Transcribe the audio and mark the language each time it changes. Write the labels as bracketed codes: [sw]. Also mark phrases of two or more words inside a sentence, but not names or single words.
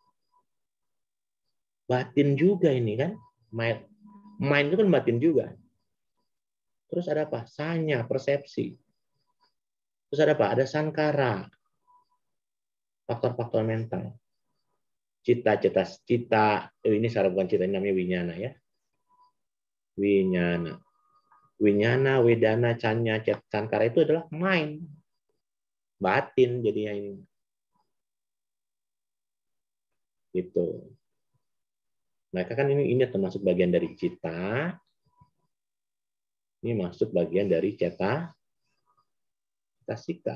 [id] Batin juga ini kan. Mind itu kan batin juga. Terus ada apa? Sanya, persepsi. Terus ada apa? Ada sankara. Faktor-faktor mental. Cita. Ini secara bukan cita, ini namanya winyana ya. Winyana, wedana, canya, sankara itu adalah mind. Batin jadinya ini. Gitu. Mereka kan ini termasuk bagian dari cita. Ini masuk bagian dari cetasika.